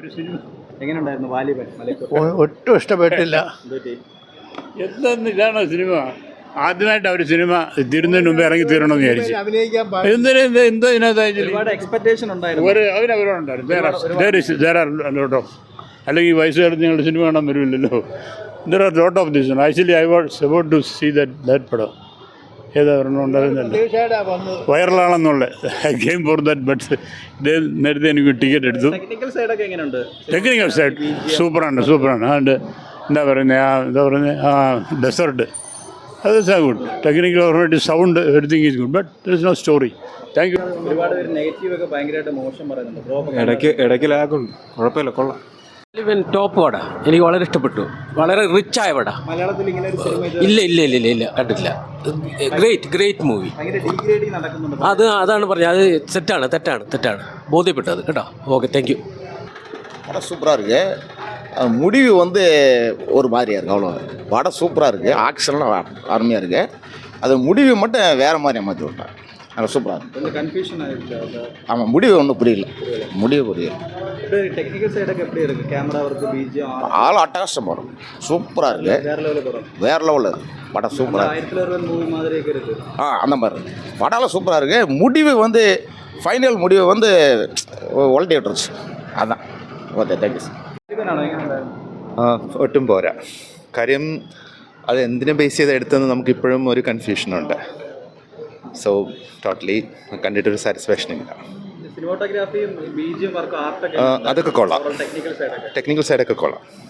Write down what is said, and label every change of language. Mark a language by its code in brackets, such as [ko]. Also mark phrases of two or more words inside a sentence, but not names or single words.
[ml] ഒട്ടും ഇഷ്ടപ്പെട്ടില്ല. എന്തെന്ന് ഇതാണോ സിനിമ? ആദ്യമായിട്ട് അവർ സിനിമ തീരുന്നതിന് മുമ്പ് ഇറങ്ങി തീരണമെന്ന് വിചാരിച്ചു. എന്തോ ഇതിനകത്തായിരുന്നു. അല്ലെങ്കിൽ വയസ്സ് കഴിഞ്ഞ് ഞങ്ങളുടെ സിനിമ കാണാൻ വരുമില്ലല്ലോ. [en] There are lot of this. Actually, I was about to see that [ml] പടം. ഏതാ ഒരെണ്ണം ഉണ്ടായിരുന്നല്ലോ, വൈറലാണെന്നുള്ള. [en] I came for that, but [ml] നേരത്തെ എനിക്ക് ടിക്കറ്റ് എടുത്തു. [en] technical side [ml] സൂപ്പറാണ്. അതുകൊണ്ട് എന്താ പറയുന്നത്, ഡെസേർട്ട് അത് ഗുഡ്. [en] ടെക്നിക്കൽ ഓർമ്മ sound everything is good, but there is no story. Thank you. [ml] ഇടയ്ക്ക് ലാഗുണ്ട്. കുഴപ്പമില്ല, കൊള്ളാം. ടോപ്പ് പട. എനിക്ക് വളരെ ഇഷ്ടപ്പെട്ടു. വളരെ റിച്ച് ആയ പട. ഇല്ല കണ്ടില്ല. [en] great movie. [ml] അതാണ് പറഞ്ഞത്. അത് തെറ്റാണ് ബോധ്യപ്പെട്ടത് കേട്ടോ. [en] okay, thank you. [ta] படம் சூப்பராக இருக்குது. முடிவு வந்து ஒரு மாதிரியாக இருக்குது, அவ்வளோ. படம் சூப்பராக இருக்குது. ஆக்ஷன்லாம் அருமையாக இருக்குது. அது முடிவு மட்டும் வேறு மாதிரி மாற்றி விட்டாங்க. நல்லா சூப்பராக இருக்குது. கன்ஃபியூஷன் ஆகிடுச்சு. ஆமாம், முடிவு ஒன்றும் புரியல. டெக்னிக்கல் சைடுக்கு எப்படி இருக்குது? [en] camera work, BGM [ta] ஆள் அட்டகாசம். படம் சூப்பராக இருக்குது. வேறு லெவலில் இருக்குது படம். சூப்பராக இருக்குது. மூவி மாதிரி இருக்குது. அந்த மாதிரி இருக்குது. படம்லாம் சூப்பராக இருக்குது. முடிவு வந்து ஃபைனல் முடிவு வந்து உலட்டி விட்டுருச்சு. அதான். [en] okay, thank you. [ml] ഒട്ടും പോരാ. കാര്യം അത് എന്തിനെ ബേസ് ചെയ്ത് എടുത്തെന്ന് നമുക്കിപ്പോഴും ഒരു കൺഫ്യൂഷനുണ്ട്. [en] so totally [ml] കണ്ടിട്ടൊരു സാറ്റിസ്ഫാക്ഷൻ ഇല്ല. അതൊക്കെ കൊള്ളാം. ടെക്നിക്കൽ സൈഡൊക്കെ കൊള്ളാം.